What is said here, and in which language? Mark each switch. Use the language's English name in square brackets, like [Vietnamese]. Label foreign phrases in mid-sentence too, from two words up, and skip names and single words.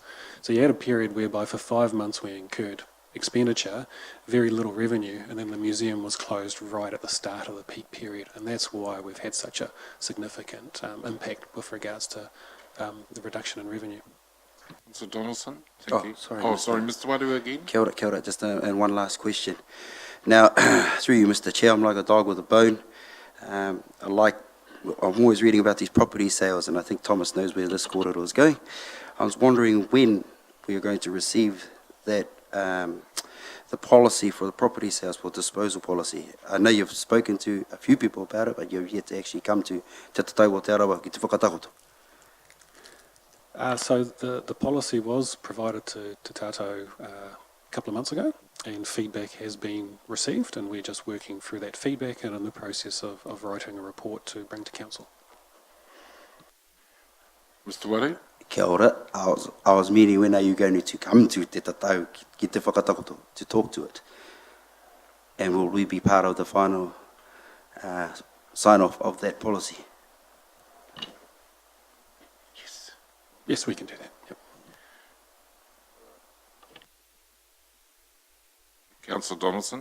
[English] So you had a period whereby for 5 months we incurred expenditure, very little revenue, and then the museum was closed right at the start of the peak period, and that's why we've had such a significant impact with regards to the reduction in revenue. Mr. Donaldson? Thank you. Sorry. Sorry, Mr. Wadu again. [Māori] Kia ora. [English] Just and one last question. Now, through you, Mr. Chair, I'm like a dog with a bone. I'm always reading about these property sales, and I think Thomas knows where this corridor is going. I was wondering when we are going to receive that the policy for the property sales, for disposal policy. I know you've spoken to a few people about it, but you've yet to actually come to Te Tatau Te Arawa [Māori] ki te whakatakoto. [English] So the policy was provided to Tātou a couple of months ago, and feedback has been received, and we're just working through that feedback and in the process of writing a report to bring to council. Mr. Wadu? [Māori] Kia ora. [English] I was meaning, when are you going to come to Te Tatau [Māori] ki te whakatakoto [English] to talk to it? And will we be part of the final sign-off of that policy? Yes, we can do that. Yep. Councillor Donaldson?